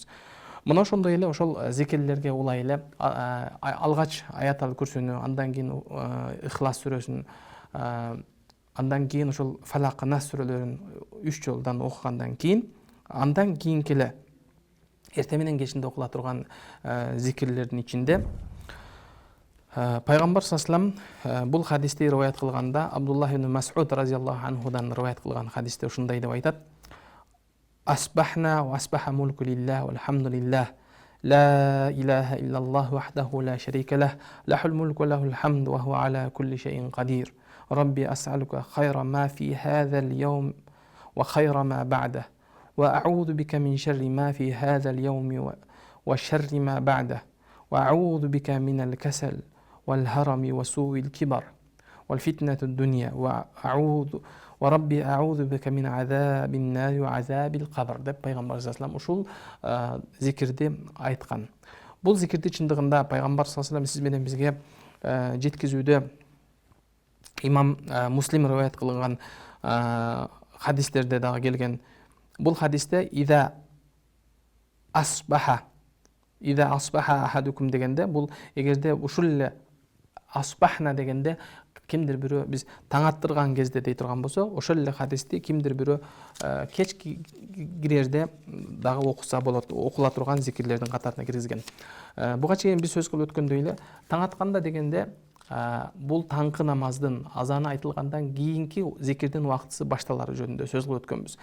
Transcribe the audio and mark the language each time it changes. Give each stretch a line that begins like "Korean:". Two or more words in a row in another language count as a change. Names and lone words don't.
Kyrgyz: Мына ошондой эле ошол зикирлерге улай эле алгач аят аль-Курсини, андан кийин Ихлас сүрөсүн, андан кийин ошол Фалак, Нас сүрөлөрүн 3 жолдан окугандан кийин, андан кийинки эле эрте менен кечинде окула турган зикирлердин ичинде пайгамбар
Arabic: صلى الله عليه
Kyrgyz: бул хадисти риваят кылганда Абдуллах ибн Мас'уд разияллаху анхудан риваят кылган хадисте ушундай деп айтат:
Arabic: أصبحنا وأصبح ملك لله والحمد لله لا إله إلا الله وحده لا شريك له له الملك وله الحمد وهو على كل شيء قدير ربي أسألك خير ما في هذا اليوم وخير ما بعده وأعوذ بك من شر ما في هذا اليوم وشر ما بعده وأعوذ بك من الكسل والهرم وسوء الكبر والفتنة الدنيا وربي أعوذ بك من عذاب النار وعذاب القبر
Kyrgyz: деп пайгамбар саллаллаху алейхи ушул зикирди айткан. Бул зикирди чындыгында пайгамбар
Arabic: صلى الله عليه
Kyrgyz: сиз менен бизге жеткизүүдө имам Муслим риваят кылган хадистерде дагы келген. Бул хадисте
Arabic: إذا أصبح أحدكم
Kyrgyz: дегенде, бул эгерде ушул эле асбахна дегенде кимдир бирөө биз таң аттырган кезде дей турган болсо, ошол эле хадисти кимдир бирөө кеч кирерде дагы окуса болот, окула турган зикирлердин катарына киргизген. Буга чейин биз сөз кылып өткөндөй эле таң атканда дегенде бул таңкы намаздын азаны айтылгандан кийинки зикирдин убактысы башталары жөнүндө сөз кылып өткөнбүз.